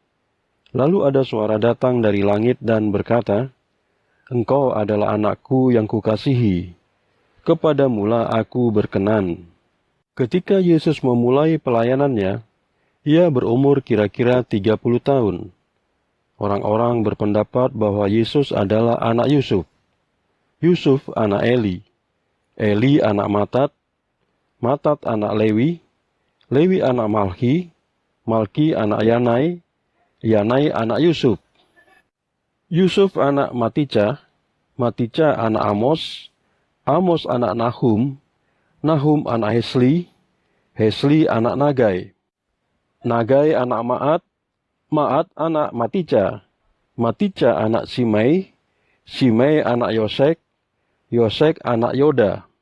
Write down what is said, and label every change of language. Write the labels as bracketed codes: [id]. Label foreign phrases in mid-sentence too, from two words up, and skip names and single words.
[id] Lalu ada suara datang dari langit dan berkata, "Engkau adalah anakku yang kukasihi, kepadamulah aku berkenan." Ketika Yesus memulai pelayanannya, ia berumur kira-kira 30 tahun. Orang-orang berpendapat bahwa Yesus adalah anak Yusuf, Yusuf anak Eli, Eli anak Matat, Matat anak Lewi, Lewi anak Malki, Malki anak Yanai, Yanai anak Yusuf. Yusuf anak Matica, Matica anak Amos, Amos anak Nahum, Nahum anak Hesli, Hesli anak Nagai, Nagai anak Maat, Maat anak Matica, Matica anak Simei, Simei anak Yosek, Yosek anak Yoda.